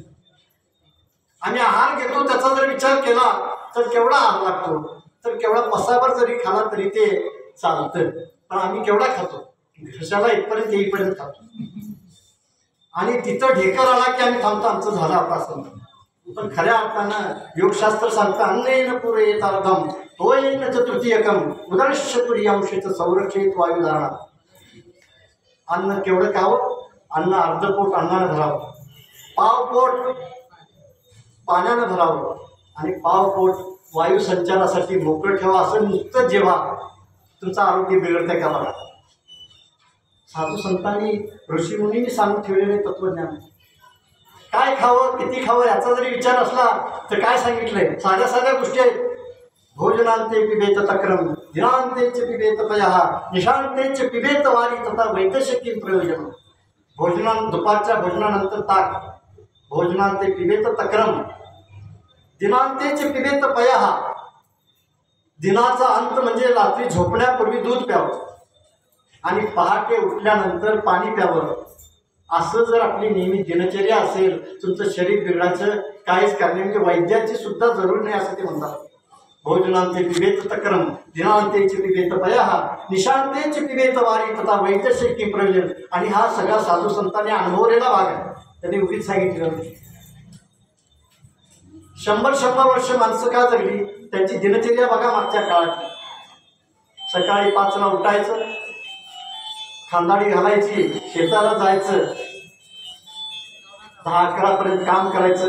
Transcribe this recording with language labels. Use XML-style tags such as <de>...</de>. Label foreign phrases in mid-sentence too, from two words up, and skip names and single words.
<mr>आम्ही आहार घेतो त्याचा जर विचार केला तर केवढा आहार लागतो. तर केवढा पसाभर जरी खाला तरी ते चालतं. पण आम्ही केवढा खातो घशाला इथपर्यंत येईपर्यंत खातो. आणि तिथं ढेकर आला की आम्ही थांबतो आमचं झालं आता असं. पण खऱ्या अर्थानं योगशास्त्र सांगतं</mr> <sa>अन्नेन पुरे येतार्धम तोयेन चतुर्थीयकम उदरश्चतुर्यांशेचं संरक्षित वायुधारणा.</sa> <mr>अन्न केवढं खावं. अन्न अर्धपोट अन्नानं भरावं. पाव पोट पाण्यानं भरावं आणि पाव पोट वायू संचारासाठी मोकळं ठेवा. असं नुसतं जेव्हा तुमचं आरोग्य बिघडतंय का बघा. साधू संतांनी ऋषीमुनींनी सांगून ठेवलेले तत्वज्ञान. काय खावं किती खावं याचा जरी विचार असला तर काय सांगितलंय. साध्या गोष्टी आहेत.</mr> <sa>भोजनांते पिबेत तक्रम दिनांतेच पिबेत पयः निशांतेच पिबेत वारी तथा वैतशक्ती प्रयोजन.</sa> <mr>दुपारच्या भोजनानंतर ताक.</mr> <sa>भोजनांते पिबेत तक्रम दिनांतेच पिबेत पयः.</sa> <mr>दिनाचा अंत म्हणजे रात्री झोपण्यापूर्वी दूध प्यावं आणि पहाटे उठल्यानंतर पाणी प्यावं. असं जर आपली नेहमी दिनचर्या असेल तुमचं शरीर बिघडायचं काहीच करणे म्हणजे वैद्याची सुद्धा जरूर नाही असं ते म्हणतात.</mr> <sa>भोजनांते पिबेत तक्रम दिनांतेच पिबेत पयः निशांतेच पिबेत वारी तथा वैद्यशक्ती प्रयोजन.</sa> <mr>आणि हा सगळा साधू संतांनी अनुभवलेला भाग आहे. त्यांनी उगीच सांगितलं. 100 वर्ष माणसं का जगली त्यांची दिनचर्या बघा मागच्या काळात. सकाळी 5ला उठायचं, खांदाडी घालायची, शेताला जायचं, 10-11 पर्यंत काम करायचं.</mr>